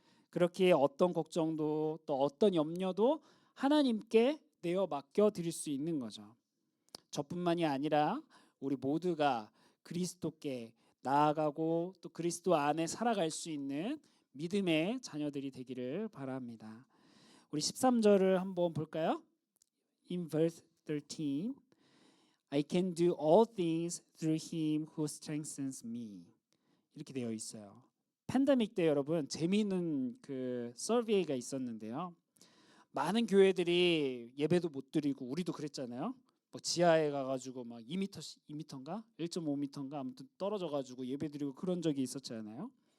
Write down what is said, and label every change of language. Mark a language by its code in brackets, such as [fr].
[ko] 그렇게 어떤 걱정도 또 어떤 염려도 하나님께 내어 맡겨 드릴 수 있는 거죠. 저뿐만이 아니라 우리 모두가 그리스도께 나아가고 또 그리스도 안에 살아갈 수 있는 믿음의 자녀들이 되기를 바랍니다. 우리 13절을 한번 볼까요? [en] In verse 13, I can do all things through him who strengthens me. [ko] 이렇게 되어 있어요. 팬데믹 때 여러분 재미있는 그 서베이가 있었는데요. 많은 교회들이 예배도 못 드리고 우리도 그랬잖아요. 뭐 지하에 가가지고 막 2m인가 1.5m인가 아무튼 떨어져가지고 예배드리고 그런 적이 있었잖아요.